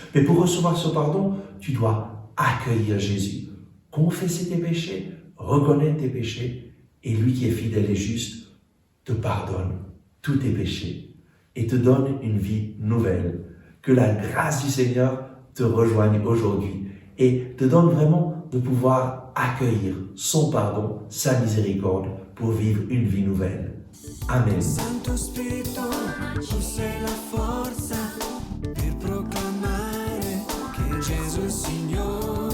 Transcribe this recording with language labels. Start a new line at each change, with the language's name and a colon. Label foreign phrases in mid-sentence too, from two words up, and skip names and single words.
French: Mais pour recevoir ce pardon, tu dois accueillir Jésus, confesser tes péchés, reconnaître tes péchés, et lui qui est fidèle et juste te pardonne tous tes péchés et te donne une vie nouvelle. Que la grâce du Seigneur te rejoigne aujourd'hui et te donne vraiment de pouvoir accueillir son pardon, sa miséricorde pour vivre une vie nouvelle. Amen.
Italian: Santo Spirito, tu sei la forza per proclamare che Gesù è il Signore.